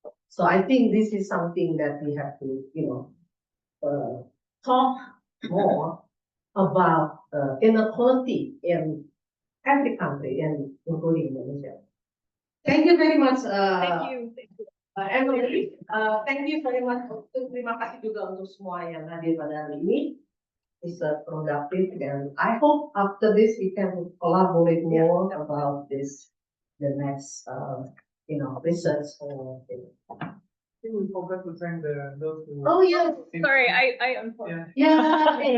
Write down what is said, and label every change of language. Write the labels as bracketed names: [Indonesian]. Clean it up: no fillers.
[English] So I think this is something that we have to, talk more about inequality in every country, and including Indonesia. Thank you very much. Thank you. Emily, thank you very much. [Indonesian] Terima kasih juga untuk semua yang hadir pada hari ini. [English] It's productive, and I hope after this we can collaborate more about this, the next, research. I think we forgot to thank those who. Oh yeah, Sorry, I unfortunately. Yeah.